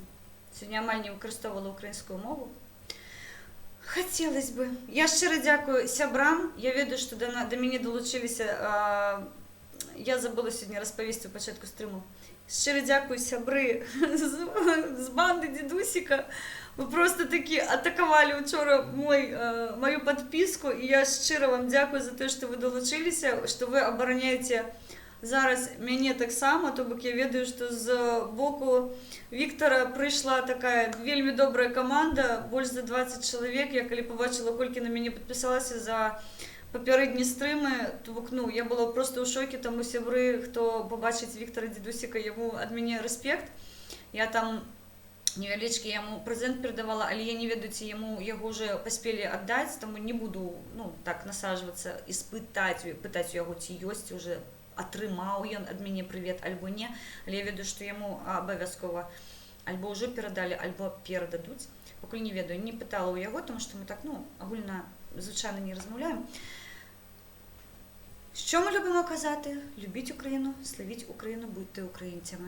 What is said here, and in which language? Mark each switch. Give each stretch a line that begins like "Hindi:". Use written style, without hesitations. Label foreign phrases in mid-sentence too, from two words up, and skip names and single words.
Belarusian: Сёння амаль не выкарыстоўвала украінскую мову. Хацелось бы. Я шчыра дзякую сябрам. Я ведаю, што да мяне далучыліся. Я забыла сёння распавесці ў пачатку стрыму.
Ukrainian: Щиро дякую, сябры з банды Дідусіка. Ви просто такі атакували вчора мою підписку, і я щиро вам дякую за те, що ви долучилися, що ви обороняєте зараз мене так само,
Belarusian: то бок я ведаю,
Ukrainian: що з боку Віктора прийшла така вельми добра команда, більш за 20 чоловік. Я коли побачила, колькі на мене підписалася за попередні стрими, то ну, я була просто у шокі, тому сябри, хто побачить Віктора Дідусіка, йому від мене респект. Я там невеличкий йому презент передавала, але я не ведаю, ці його вже поспіли віддати, тому не буду ну, так насаджуватися і питати його,
Belarusian: ці ёсць,
Ukrainian: вже атрымаў ён від мене привіт, або не, але я ведаю, що йому обов'язково або вже передали, або передадуть. Поки не ведаю, не питала у його, тому що ми так, ну, огульно, звичайно, не розмовляємо. Що ми любимо казати? Любіть Україну, славіть Україну, будьте українцями.